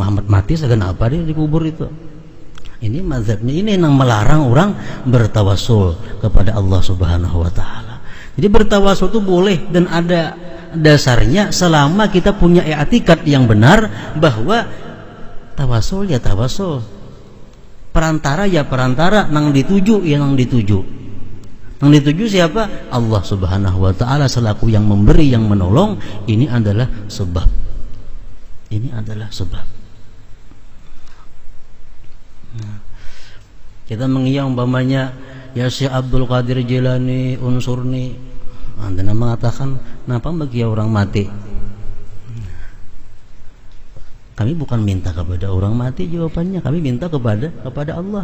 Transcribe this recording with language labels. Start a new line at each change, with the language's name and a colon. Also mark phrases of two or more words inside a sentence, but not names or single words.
Indonesian: Muhammad mati, segan apa dia dikubur itu? Ini mazhabnya, ini yang melarang orang bertawasul kepada Allah
Arabic: سبحانه وتعالى.
Indonesian: Jadi bertawasul itu boleh dan ada dasarnya selama kita punya i'tikad yang benar bahwa tawasul ya tawasul, perantara ya perantara, nang dituju ya nang dituju.
Banjar: Nang dituju siapa?
Indonesian: Allah
Arabic: سبحانه وتعالى
Indonesian: selaku yang memberi, yang menolong. Ini adalah sebab. Ini adalah sebab. Nah, kita mengiyakan umpamanya ya Syekh Abdul Qadir Jailani unsurni. Anda mengatakan, kenapa bagi orang mati? Kami bukan minta kepada orang mati, jawabannya kami minta kepada Allah.